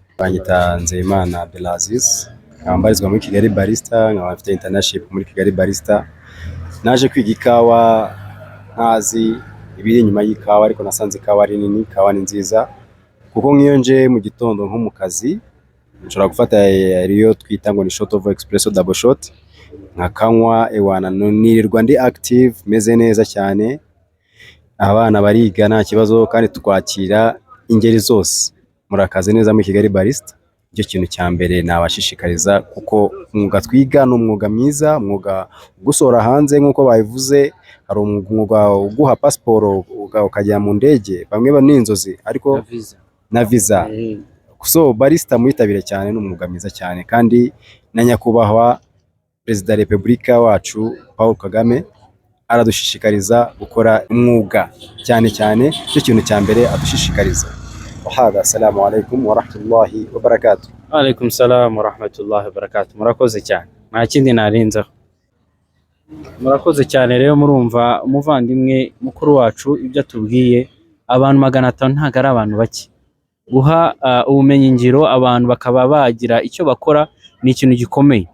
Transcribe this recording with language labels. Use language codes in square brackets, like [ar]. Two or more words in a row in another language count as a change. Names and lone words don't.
[rw] Banyita Nzeyimana Abdelaziz, mbarizwa muri Kigali Barista, nkaba mfite internship muri Kigali Barista. Naje kwiga ikawa ntazi ibiri inyuma y'ikawa, ariko nasanze ikawa ari nini, ikawa ni nziza kuko nk'iyo nje mu gitondo nko mu kazi nshobora gufata ariyo twita ngo ni [en] shot of espresso double shot, [rw] nkakanywa ewana nirirwa ndi active, meze neza cyane. Abana bariga nta kibazo kandi twakira ingeri zose. Murakaze neza muri Kigali Barista. Icyo kintu cya mbere nabashishikariza kuko umwuga twiga ni umwuga mwiza, umwuga gusora hanze nk'uko babivuze. Hari umwuga uguha pasiporo ukajya mu ndege, bamwe bani inzozi ariko na visa. So barista muyitabire cyane, ni umwuga mwiza cyane, kandi na nyakubahwa Perezida wa Repubulika wacu Paul Kagame aradushishikariza gukora umwuga cyane cyane. Icyo kintu cya mbere adushishikariza. Wahada, [ar] السلام عليكم ورحمة الله وبركاته. وعليكم السلام ورحمة الله وبركاته. [rw] Murakoze cyane, nta kindi narenzaho. Murakoze cyane rero, murumva umuvandimwe mukuru wacu ibyo atubwiye. Abantu 500 ntago ari abantu bake. Guha ubumenyi ngiro abantu bakaba bagira icyo bakora ni ikintu gikomeye.